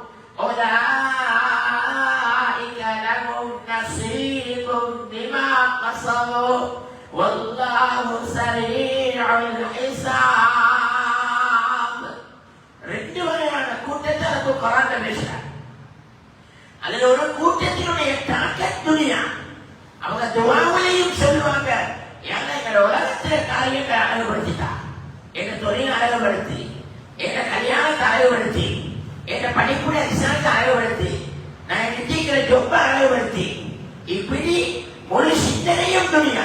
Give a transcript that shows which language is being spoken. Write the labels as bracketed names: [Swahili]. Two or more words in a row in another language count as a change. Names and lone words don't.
[Arabic] أُولَٰئِكَ لَهُمْ نَصِيبٌ مِّمَّا كَسَبُوا وَاللَّهُ سَرِيعُ الْحِسَابِ. [Tamil] ரெண்டு வகையான கூட்டத்தை குர்ஆன்ல பேசுறாங்க. அதுல ஒரு கூட்டத்தினுடைய தாக்கத் துனியா. அவங்க துஆவிலையும் சொல்லுவாங்க, எங்க உலகத்துல காரியத்தை அழகுபடுத்திட்டா, எங்க தொழில் அழகுபடுத்தி, எங்க கல்யாணத்தை அழகுபடுத்தி, எங்க படிப்புடைய ரிசல்ட் அழகுபடுத்தி, நான் நிச்சயிக்கிற ஜொப்ப அழகுபடுத்தி, இப்படி ஒரு சிந்தனையும் துணியா.